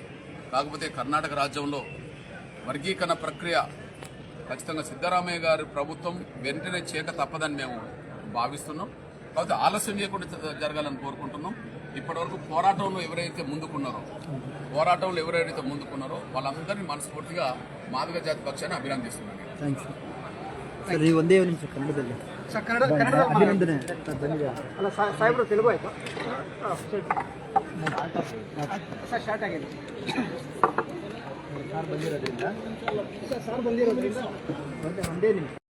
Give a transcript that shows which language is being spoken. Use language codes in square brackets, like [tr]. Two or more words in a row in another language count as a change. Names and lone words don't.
[te] కాకపోతే కర్ణాటక రాజ్యంలో వర్గీకరణ ప్రక్రియ ఖచ్చితంగా సిద్ధరామయ్య గారి ప్రభుత్వం వెంటనే చేయక తప్పదని మేము భావిస్తున్నాం. కాబట్టి ఆలస్యం చేయకుండా జరగాలని కోరుకుంటున్నాం. ఇప్పటివరకు పోరాటంలో ఎవరైతే ముందుకున్నారో వాళ్ళందరినీ మనస్ఫూర్తిగా మాదిగ జాతి పక్షాన్ని అభినందిస్తున్నాను. [kn] ಸರ್ ಈ ಒಂದೇ ನಿಮಿಷ ಕನ್ನಡದಲ್ಲಿ ಸರ್, ಕನ್ನಡ ಅಭಿನಂದನೆ ಸರ್, ಧನ್ಯವಾದ. ಅಲ್ಲ ಸಾಹೇಬ್ರು ತೆಲುಗು ಆಯ್ತು ಸರ್. ಸ್ಟಾರ್ಟ್ ಆಗಿದೆ ಸಾರ್ ಬಂದಿರೋದ್ರಿಂದ ಸರ್ ಬಂದಿರೋದ್ರಿಂದ ಒಂದೇ ನಿಮಿಷ.